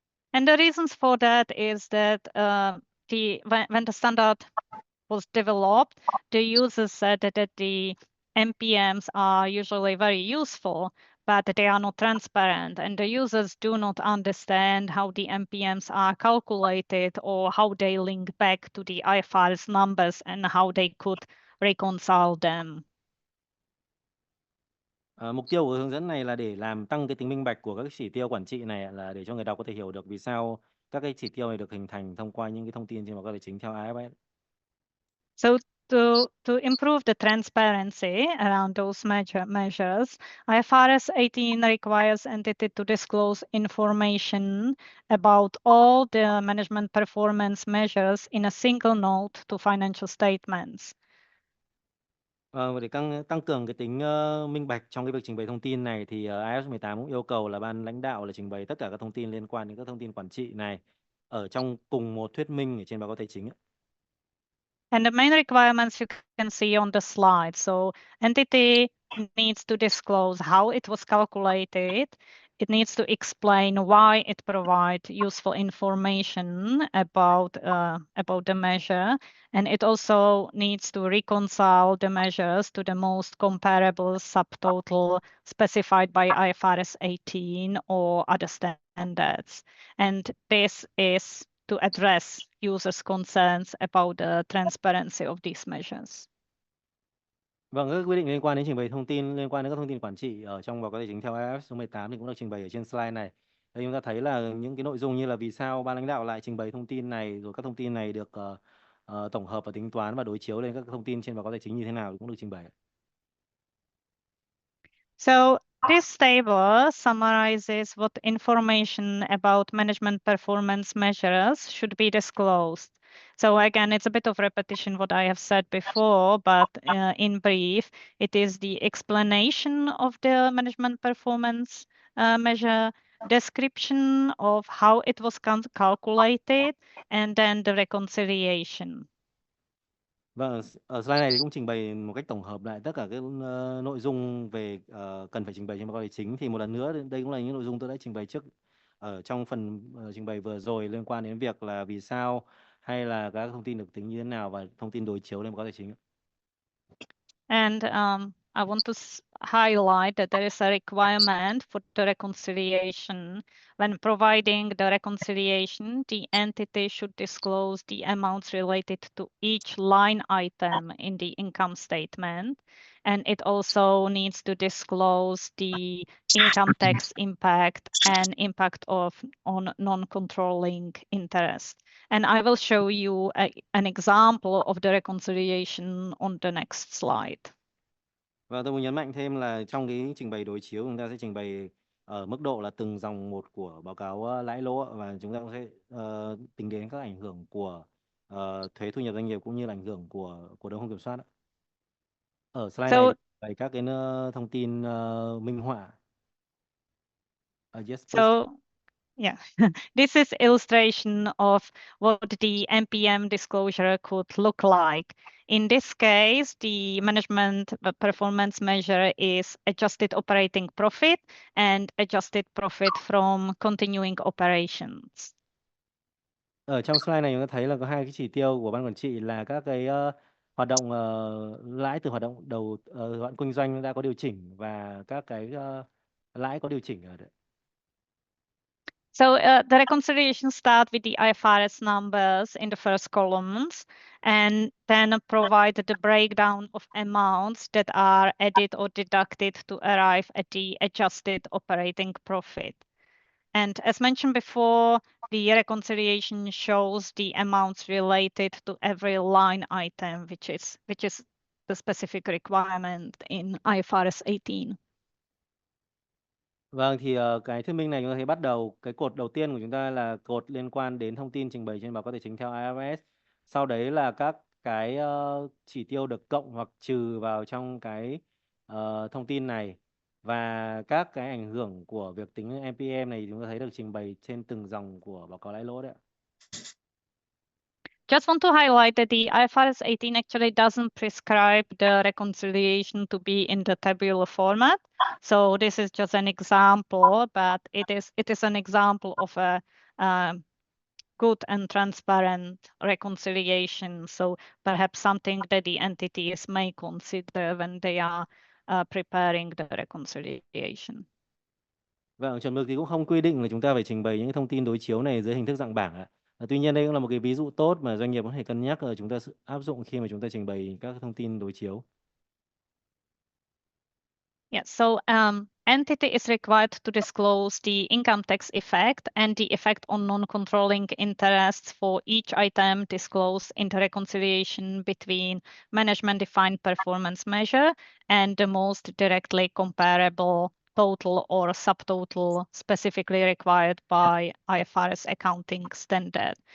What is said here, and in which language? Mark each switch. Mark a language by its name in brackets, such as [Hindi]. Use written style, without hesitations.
[English] And the reasons for that is that when the standard was developed, the users said that the MPMs are usually very useful, but they are not transparent, and the users do not understand how the MPMs are calculated or how they link back to the IFRS numbers and how they could reconcile them. [Vietnamese] Mục tiêu của hướng dẫn này là để làm tăng cái tính minh bạch của các chỉ tiêu quản trị này, là để cho người đọc có thể hiểu được vì sao các cái chỉ tiêu này được hình thành thông qua những cái thông tin trên báo cáo tài chính theo IFRS. [English] So to improve the transparency around those measures, IFRS 18 requires entity to disclose information about all the management performance measures in a single note to financial statements. [Vietnamese] Để tăng cường cái tính minh bạch trong cái việc trình bày thông tin này, thì IFRS 18 cũng yêu cầu là ban lãnh đạo là trình bày tất cả các thông tin liên quan đến các thông tin quản trị này ở trong cùng một thuyết minh ở trên báo cáo tài chính. [English] And the main requirements you can see on the slide. So entity needs to disclose how it was calculated. It needs to explain why it provides useful information about the measure. And it also needs to reconcile the measures to the most comparable subtotal specified by IFRS 18 or other standards. And this is to address users' concerns about the transparency of these measures. [Vietnamese] Vâng, các quy định liên quan đến trình bày thông tin liên quan đến các thông tin quản trị ở trong báo cáo tài chính theo IFRS số 18 thì cũng được trình bày ở trên slide này. Đây chúng ta thấy là những cái nội dung như là vì sao ban lãnh đạo lại trình bày thông tin này, rồi các thông tin này được tổng hợp và tính toán và đối chiếu lên các thông tin trên báo cáo tài chính như thế nào cũng được trình bày. [English] So this table summarizes what information about management performance measures should be disclosed. So again, it's a bit of repetition what I have said before, but in brief, it is the explanation of the management performance measure, description of how it was calculated, and then the reconciliation. [Vietnamese] Vâng, ở slide này thì cũng trình bày một cách tổng hợp lại tất cả các nội dung về cần phải trình bày trên báo cáo tài chính. Thì một lần nữa, đây cũng là những nội dung tôi đã trình bày trước ở trong phần trình bày vừa rồi liên quan đến việc là vì sao hay là các thông tin được tính như thế nào và thông tin đối chiếu lên báo cáo tài chính. [English] And I want to highlight that there is a requirement for the reconciliation. When providing the reconciliation, the entity should disclose the amounts related to each line item in the income statement. and it also needs to disclose the income tax impact and impact on non-controlling interest. And I will show you an example of the reconciliation on the next slide. [Vietnamese] Và tôi muốn nhấn mạnh thêm là trong cái trình bày đối chiếu chúng ta sẽ trình bày ở mức độ là từng dòng một của báo cáo lãi lỗ, và chúng ta cũng sẽ tính đến các ảnh hưởng của thuế thu nhập doanh nghiệp cũng như là ảnh hưởng của cổ đông không kiểm soát. Ở slide này bày các cái thông tin minh họa. [English] Yes, please. So, yeah, this is illustration of what the MPM disclosure could look like. In this case, the management performance measure is adjusted operating profit and adjusted profit from continuing operations. [Vietnamese] Ở trong slide này chúng ta thấy là có hai cái chỉ tiêu của ban quản trị là các cái hoạt động lãi từ hoạt động hoạt động kinh doanh đã có điều chỉnh và các cái lãi có điều chỉnh ở đấy. [English] So the reconciliation start with the IFRS numbers in the first columns and then provide the breakdown of amounts that are added or deducted to arrive at the adjusted operating profit. And as mentioned before, the reconciliation shows the amounts related to every line item, which is the specific requirement in IFRS 18. [Vietnamese] Vâng, thì cái thuyết minh này chúng ta thấy bắt đầu cái cột đầu tiên của chúng ta là cột liên quan đến thông tin trình bày trên báo cáo tài chính theo IFRS. Sau đấy là các cái chỉ tiêu được cộng hoặc trừ vào trong cái thông tin này, và các cái ảnh hưởng của việc tính MPM này chúng ta thấy được trình bày trên từng dòng của báo cáo lãi lỗ đấy ạ. [English] Just want to highlight that the IFRS 18 actually doesn't prescribe the reconciliation to be in the tabular format. So this is just an example, but it is an example of a good and transparent reconciliation. So perhaps something that the entities may consider when they are preparing the reconciliation. [Vietnamese] Vâng, chuẩn mực thì cũng không quy định là chúng ta phải trình bày những thông tin đối chiếu này dưới hình thức dạng bảng ạ. Tuy nhiên đây cũng là một cái ví dụ tốt mà doanh nghiệp có thể cân nhắc là chúng ta áp dụng khi mà chúng ta trình bày các thông tin đối chiếu. [English] Yeah, so entity is required to disclose the income tax effect and the effect on non-controlling interests for each item disclosed in the reconciliation between management-defined performance measure and the most directly comparable total or subtotal specifically required by IFRS accounting standard.